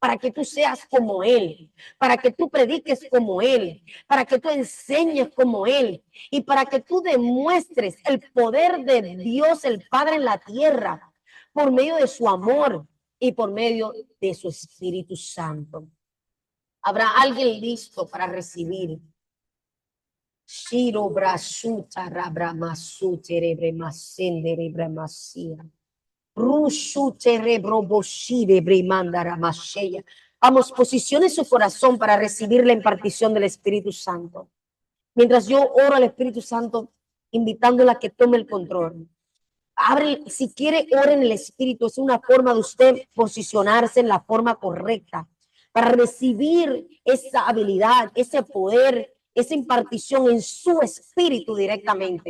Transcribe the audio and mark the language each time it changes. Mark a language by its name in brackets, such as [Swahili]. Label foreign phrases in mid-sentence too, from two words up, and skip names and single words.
[Spanish] para que tú seas como Él, para que tú prediques como Él, para que tú enseñes como Él y para que tú demuestres el poder de Dios, el Padre en la tierra, por medio de su amor y por medio de su Espíritu Santo. ¿Habrá alguien listo para recibir? Shiro brasuta rabramasute rebramasende rebramasia. Rusute rebroboshire bremandara masheya. Vamos, posicione su corazón para recibir la impartición del Espíritu Santo. Mientras yo oro al Espíritu Santo, invitándola a que tome el control. Abre, si quiere, ore en el Espíritu. Es una forma de usted posicionarse en la forma correcta para recibir esa habilidad, ese poder, esa impartición en su espíritu directamente.